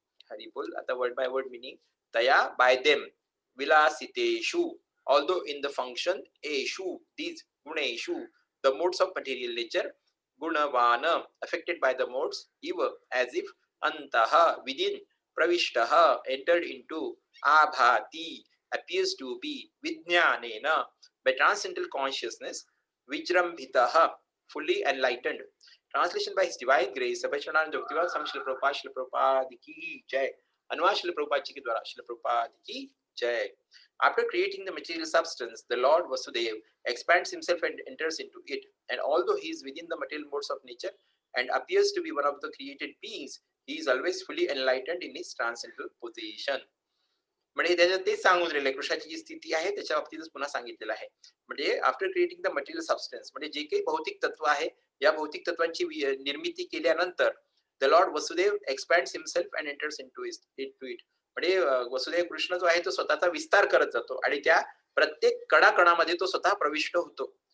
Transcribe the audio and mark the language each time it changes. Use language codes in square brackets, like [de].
[en] Haribol at the word by word meaning taya by them vilasiteshu, although in the function eshu, these guneshu, the modes of material nature, gunavana affected by the modes, eva as if antaha within, pravishtaha entered into, abhati appears to be, vijnanena by transcendental consciousness, vijrambhitaha fully enlightened. Translation by His Divine Grace, Sabhajanand Bhaktivedanta Swami Srila Prabhupada ki Jai. [hi] अनुवाद श्रील प्रभुपाद जी के द्वारा श्रील प्रभुपाद की जय. [en] After creating the material substance, the Lord Vasudeva expands himself and enters into it. And although he is within the material modes of nature and appears to be one of the created beings, he is always fully enlightened in his transcendental position. [mr] म्हणजे त्याच्यात तेच सांगून राहिले, कृष्णाची जी स्थिती आहे त्याच्या बाबतीतच पुन्हा सांगितलेलं आहे. म्हणजे [en] after creating the material substance, [mr] म्हणजे जे काही भौतिक तत्व आहे, या भौतिक तत्वांची निर्मिती केल्यानंतर [en] The lord Vasudeva expands himself and enters into it. [mr] म्हणजे वसुदेव कृष्ण जो आहे तो स्वतःचा विस्तार करत जातो आणि त्या प्रत्येक कणाकणामध्ये तो स्वतः प्रविष्ट होतो.